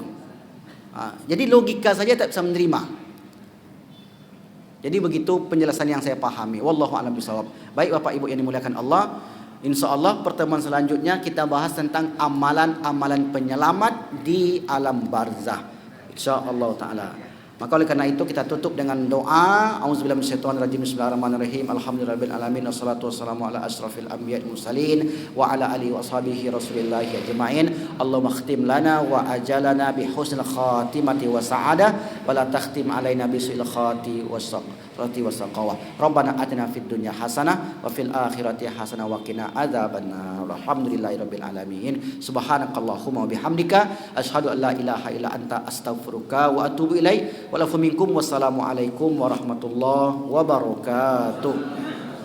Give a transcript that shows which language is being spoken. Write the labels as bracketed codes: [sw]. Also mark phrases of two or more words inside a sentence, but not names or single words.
[id] Jadi logika saja tak bisa menerima. Jadi begitu penjelasan yang saya pahami. [ar] والله أعلم بالصواب. [id] Baik Bapak Ibu yang dimuliakan Allah, insyaallah pertemuan selanjutnya kita bahas tentang amalan-amalan penyelamat di alam barzah. [ar] إن شاء الله تعالى. [id] Maka oleh karena itu kita tutup dengan doa. [ar] أعوذ بالله من الشيطان الرجيم. بسم الله الرحمن الرحيم. الحمد لله رب العالمين. والصلاة والسلام على أشرف الأنبياء المرسلين وعلى آله وصحبه رسول الله أجمعين. اللهم اختم لنا وآجالنا بحسن الخاتمة والسعادة ولا تختم علينا بسوء الخاتمة والشقاوة. ربنا آتنا في الدنيا حسنة وفي الآخرة حسنة وقنا عذاب النار. الحمد لله رب العالمين. سبحانك اللهم وبحمدك أشهد أن لا إله إلا أنت أستغفرك وأتوب إليك. والعفو منكم. والسلام عليكم ورحمة الله وبركاته.